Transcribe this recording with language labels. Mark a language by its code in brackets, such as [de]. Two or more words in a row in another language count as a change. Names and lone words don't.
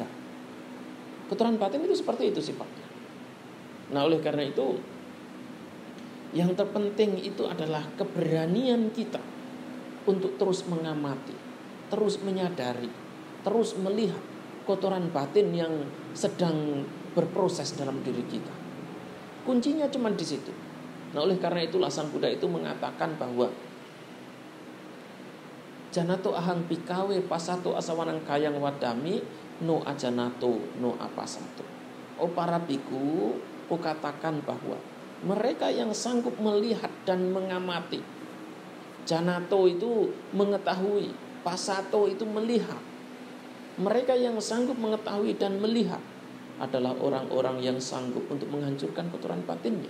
[id] Kotoran batin itu seperti itu sifatnya. Nah, oleh karena itu, yang terpenting itu adalah keberanian kita untuk terus mengamati, terus menyadari, terus melihat kotoran batin yang sedang berproses dalam diri kita. Kuncinya cuma di situ. Nah, oleh karena itulah Sang Buddha itu mengatakan bahwa [pi] janato ahang pikawe pasato asawanang kayang wadami no ajanato no apasato. [id] Oh para biku, aku katakan bahwa mereka yang sanggup melihat dan mengamati. Janato itu mengetahui, pasato itu melihat. Mereka yang sanggup mengetahui dan melihat adalah orang-orang yang sanggup untuk menghancurkan kotoran batinnya.